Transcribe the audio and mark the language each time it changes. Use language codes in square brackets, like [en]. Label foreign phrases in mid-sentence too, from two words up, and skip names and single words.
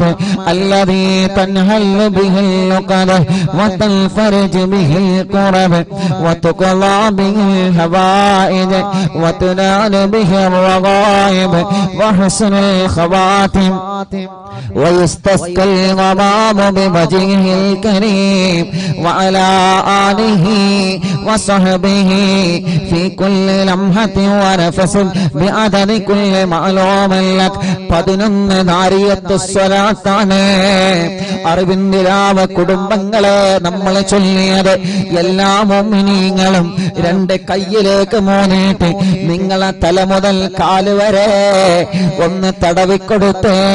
[ar] الذي تنهل به اللقد وتنفرج به الكرب وتقضى به الحوائج وتنال به الرغائب وحسن الخواتم ويستسقى الغمام بوجهه الكريم وعلى آله وصحبه في كل لمحة ونفس بعدد كل معلوم لك. [ml] 11 നാരിയത്ത് സ്വലാത്താണ് അറിവിന്ദിരാവ് കുടുംബങ്ങളെ നമ്മൾ ചൊല്ലിയത്. എല്ലാ മുഅ്മിനീങ്ങളും 2 കൈയിലേക്ക് മൂന്നിട്ട് നിങ്ങളെ തല മുതൽ കാല് വരെ ഒന്ന് തടവിക്കൊടുത്തേ.